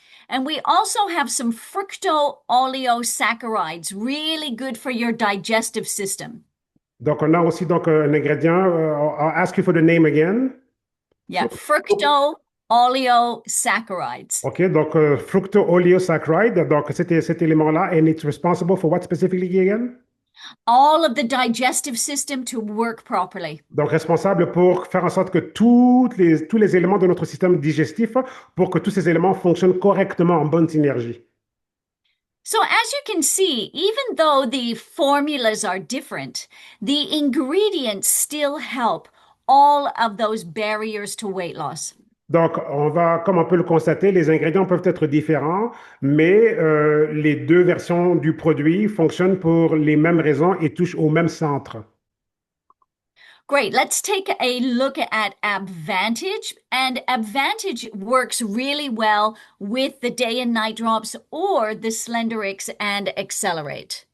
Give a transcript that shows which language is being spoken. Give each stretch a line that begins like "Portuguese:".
English: And we also have some fructooleosaccharides, really good for your digestive system.
French: Donc, on a aussi donc, un ingrédient.
English: I'll ask you for the name again. Yeah, fructooleosaccharides. OK.
French: Donc, fructooleosaccharide. Donc, cet élément-là,
English: and it's responsible for what specifically again? all of the digestive system to work properly.
French: Donc, responsable pour faire en sorte que tous les éléments de notre système digestif, pour que tous ces éléments fonctionnent correctement en bonne synergie.
English: So, as you can see, even though the formulas are different, the ingredients still help all of those barriers to weight loss.
French: Donc, comme on peut le constater, les ingrédients peuvent être différents, mais les deux versions du produit fonctionnent pour les mêmes raisons et touchent au même centre.
English: Great. Let's take a look at Abvantage. And Abvantage works really well with the day and night drops or the Slenderix and Accelerate.